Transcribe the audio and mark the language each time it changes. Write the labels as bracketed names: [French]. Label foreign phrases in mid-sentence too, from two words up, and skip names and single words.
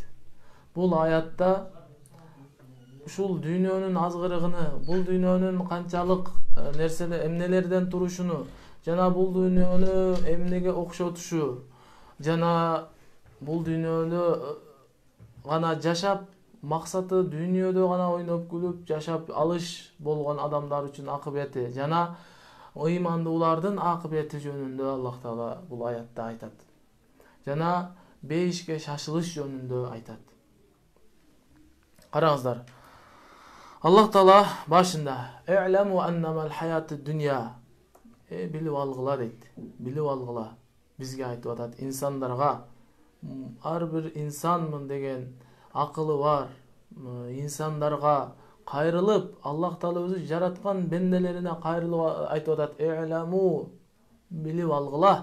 [Kyrgyz] Бул аятта ушул дүйнөнүн азгырыгыны, бул дүйнөнүн канчалык эмнелерден турушуну, жана бул дүйнөнү эмнеге окшотушу, жана бул дүйнөнү гана жашап, максаты дүйнөдө гана ойноп күлүп жашап алыш болгон адамдар үчүн акыбети, жана ыймандуулардын акыбети жөнүндө Аллах Таала бул аятта айтат. Жана бейишке шашылыш жөнүндө айтат. Караңыздар. Аллах Таала башында [Arabic] "اعلموا أنما الحياة الدنيا" [Kyrgyz] билип алгыла дейт. Билип алгыла. Бизге айтып атат, инсандарга, ар бир инсанмын деген акылы бар инсандарга кайрылып, Аллах Таала өзү жараткан бенделерине кайрылып айтып атат: "И'ламу" билип алгыла.